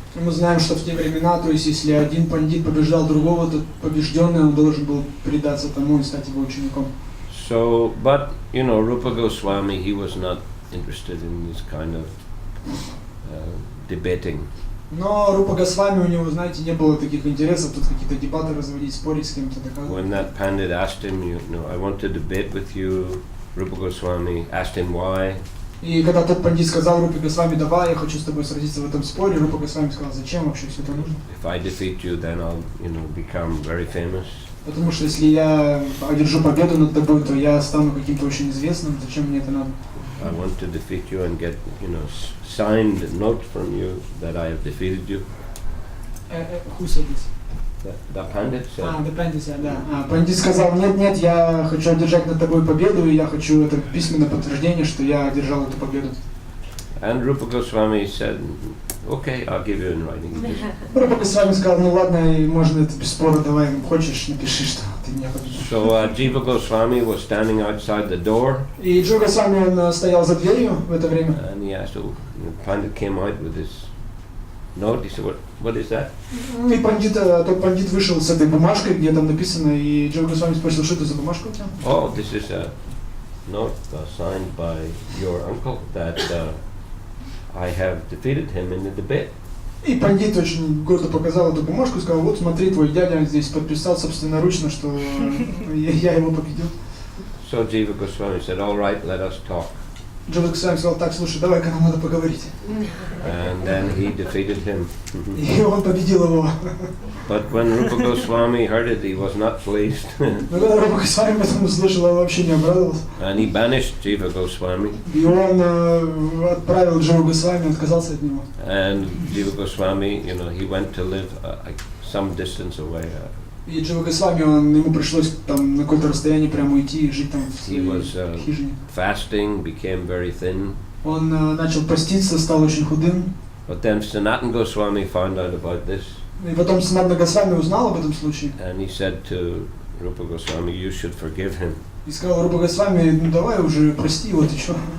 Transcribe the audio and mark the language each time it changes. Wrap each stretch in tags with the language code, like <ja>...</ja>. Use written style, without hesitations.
<ru>Мы знаем, что в те времена, то есть если один пандит побеждал другого, то побежденный он должен был предаться тому и стать его учеником.</ru> <en>So, but Rupa Goswami, he was not interested in this kind of debating.</en> <ru>Но Рупа Госвами, у него, знаете, не было таких интересов, тут какие-то дебаты разводить, спорить с кем-то, доказывать.</ru> <en>When that pandit asked him, I want to debate with you, Rupa Goswami asked him why.</en> <ru>И когда тот пандит сказал Рупе Госвами, давай, я хочу с тобой сразиться в этом споре, Рупа Госвами сказал, зачем вообще все это нужно?</ru> <en>If I defeat you, then I'll, become very famous.</en> <ru>Потому что если я одержу победу над тобой, то я стану каким-то очень известным. Зачем мне это надо?</ru> <en>I want to defeat you and get, signed note from you that I have defeated you. Who said this? The Pandit said. The Pandit said, да.</en> <ru>Пандит сказал, нет, я хочу одержать над тобой победу, и я хочу это письменное подтверждение, что я одержал эту победу.</ru> <en>And Rupa Goswami said, okay, I'll give you in writing.</en> <ru>Рупа Госвами сказал, ну ладно, можно это без спора, давай, хочешь, напиши, что ты меня победил.</ru> <en>So Jiva Goswami was standing outside the door.</en> <ru>И Джива Госвами, он стоял за дверью в это время.</ru> <en>And he asked, the Pandit came out with his note. He said, what is that?</en> <ru>И тот пандит вышел с этой бумажкой, где там написано, и Джива Госвами спросил, что это за бумажка у тебя?</ru> <en>Oh, this is a note signed by your uncle that I have defeated him in the debate.</en> <ru>И пандит очень гордо показал эту бумажку и сказал, вот смотри, твой дядя здесь подписал собственноручно, что я его победил.</ru> <en>So Jiva Goswami said, all right, let us talk.</en> <ru>Джива Госвами сказал, так, слушай, давай-ка нам надо поговорить.</ru> <en>And then he defeated him.</en> <ru>И он победил его.</ru> <en>But when Rupa Goswami heard it, he was not pleased.</en> <ru>Но когда Рупа Госвами об этом услышал, он вообще не обрадовался.</ru> <en>And he banished Jiva Goswami.</en> <ru>И он отправил Дживу Госвами, отказался от него.</ru> <en>And Jiva Goswami, he went to live some distance away.</en> <ru>И Джива Госвами, ему пришлось там на какое-то расстояние прямо уйти и жить там в своей хижине.</ru> <en>Fasting, became very thin.</en> <ru>Он начал поститься, стал очень худым.</ru> <en>But then Sanatana Goswami found out about this.</en> <ru>И потом Санатана Госвами узнал об этом случае.</ru> <en>And he said to Rupa Goswami, you should forgive him.</en> <ru>И сказал Рупа Госвами, ну давай уже прости его, ты чё?</ru>